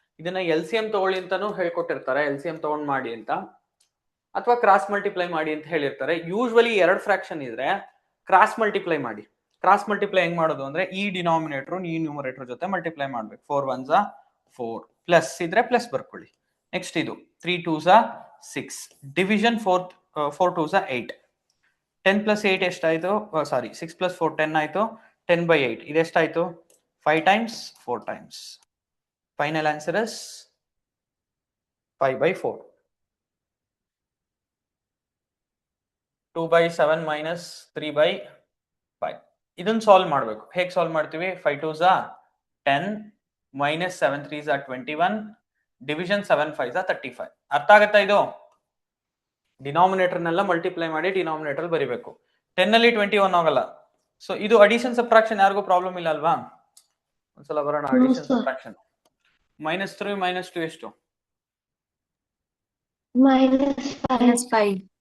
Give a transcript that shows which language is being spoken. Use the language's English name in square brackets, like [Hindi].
[Kannada] ಇದನ್ನ LCM ತಗೊಳ್ಳಿ ಅಂತಾನು ಹೇಳ್ಕೊಟ್ಟಿರ್ತಾರೆ, LCM ತಗೊಂಡ್ ಮಾಡಿ ಅಂತ, ಅಥವಾ ಕ್ರಾಸ್ ಮಲ್ಟಿಪ್ಲೈ ಮಾಡಿ ಅಂತ ಹೇಳಿರ್ತಾರೆ. ಯೂಶ್ವಲಿ 2 ಫ್ರಾಕ್ಷನ್ ಇದ್ರೆ ಕ್ರಾಸ್ ಮಲ್ಟಿಪ್ಲೈ ಮಾಡಿ. ಕ್ರಾಸ್ ಮಲ್ಟಿಪ್ಲೈ ಹೆಂಗ್ ಮಾಡೋದು ಅಂದ್ರೆ ಈ ಡಿನಾಮಿನೇಟರ್ ಈ ನ್ಯೂಮರೇಟರ್ ಜೊತೆ ಮಲ್ಟಿಪ್ಲೈ ಮಾಡ್ಬೇಕು. [English] 4 1s are 4, plus [Kannada] ಇದ್ರೆ [English] plus [Kannada] ಬರ್ಕೊಳ್ಳಿ. [English] next [Kannada] ಇದು [English] 3 2s are 6, division 4 2s are 8. 10 + 8 [Kannada] ಎಷ್ಟಾಯ್ತು? ಸಾರಿ, 6 + 4 10 ಆಯ್ತು. 10/8 ಇದೆಷ್ಟಾಯ್ತು? [English] 5 times 4 times. Final answer is 5/4. 2/7 minus 3/5. [Kannada] ಇದನ್ನ ಸಾಲ್ವ್ ಮಾಡಬೇಕು. ಹೇಗೆ ಸಾಲ್ವ್ ಮಾಡ್ತೀವಿ? [English] 5 2s are 10, minus 7 3s are 21, division 7 5s are 35. [Kannada] ಅರ್ಥ ಆಗತ್ತಾ ಇದು? ಡಿನಾಮಿನೇಟರ್ನೆಲ್ಲ ಮಲ್ಟಿಪ್ಲೈ ಮಾಡಿ ಡಿನಾಮಿನೇಟರ್ ಬರಿಬೇಕು. 10 ಅಲ್ಲಿ 21 ಹೋಗಲ್ಲ. ಸೊ ಇದು ಅಡಿಷನ್ ಸಬ್ಟ್ರಾಕ್ಷನ್ ಯಾರಿಗೂ ಪ್ರಾಬ್ಲಮ್ ಇಲ್ಲ ಅಲ್ವಾ? ಒಂದ್ಸಲ ಬರೋಣ. Addition subtraction. -3 - 2 ಎಷ್ಟು? -5.